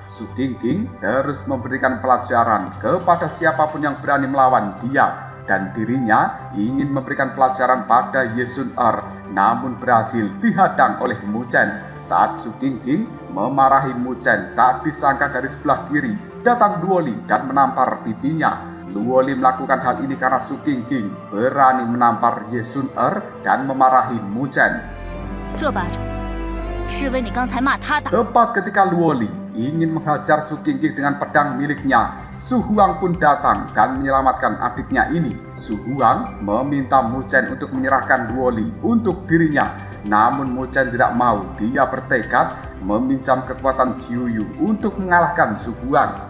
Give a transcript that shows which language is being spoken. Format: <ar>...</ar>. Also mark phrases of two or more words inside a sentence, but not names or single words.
<id>Su Qingqing terus memberikan pelajaran kepada siapapun yang berani melawan dia, dan dirinya ingin memberikan pelajaran pada Ye Sun-er, namun berhasil dihadang oleh Mu Chen. Saat Su Qingqing memarahi Mu Chen, tak disangka dari sebelah kiri datang Luoli dan menampar pipinya. Luoli melakukan hal ini karena Su Qingqing berani menampar Ye Sun-er dan memarahi Mu Chen.</id> <zh>这巴掌是为你刚才骂他打。</zh> <id>Tepat ketika Luoli ingin menghajar Su Qingqing dengan pedang miliknya, Su Huang pun datang dan menyelamatkan adiknya ini. Su Huang meminta Mu Chen untuk menyerahkan Luoli untuk dirinya, namun Mu Chen tidak mau. Dia bertekad meminjam kekuatan Jiuyu untuk mengalahkan Su Huang.</id>